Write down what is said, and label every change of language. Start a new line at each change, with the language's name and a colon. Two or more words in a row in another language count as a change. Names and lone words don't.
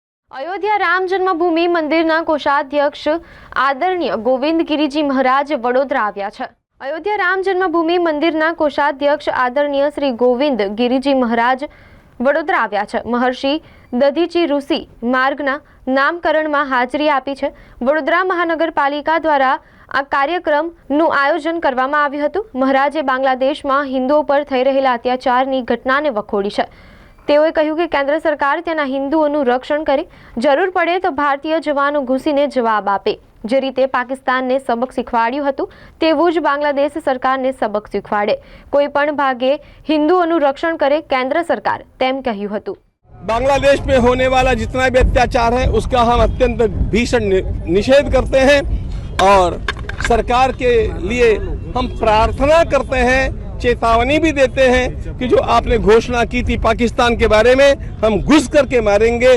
Gujarati: અયોધ્યા રામ જન્મભૂમિ મંદિરના કોષાધ્યક્ષ આદરણીય ગોવિંદ ગિરિજી મહારાજ વડોદરા આવ્યા છે। અયોધ્યા રામ જન્મભૂમિ મંદિરના કોષાધ્યક્ષ આદરણીય શ્રી ગોવિંદ ગિરિજી મહારાજ વડોદરા આવ્યા છે। મહર્ષિ દધીચી ઋષિ માર્ગના નામકરણમાં હાજરી આપી છે। વડોદરા મહાનગરપાલિકા દ્વારા આ कार्यक्रमનું આયોજન કરવામાં આવ્યું હતું। મહારાજે બાંગ્લાદેશમાં હિન્દુઓ પર થઈ રહેલા અત્યાચારની ઘટનાને વખોડી છે। તેઓએ કહ્યું કે કેન્દ્ર સરકાર તેના હિન્દુઓનું રક્ષણ કરે, જરૂર પડે તો ભારતીય જવાનો ઘૂસીને જવાબ આપે। જે રીતે પાકિસ્તાનને સબક શીખવાડ્યું હતું તેવું જ બાંગ્લાદેશ સરકારને સબક શીખવાડે। કોઈ પણ ભાગે હિન્દુઓનું રક્ષણ કરે કેન્દ્ર સરકાર, તેમ કહ્યું હતું।
Hindi: बांग्लादेश में होने वाला जितना भी अत्याचार है उसका हम अत्यंत भीषण निषेध करते हैं और सरकार के लिए हम प्रार्थना करते हैं, चेतावनी भी देते हैं कि जो आपने घोषणा की थी पाकिस्तान के बारे में, हम घुस करके मारेंगे।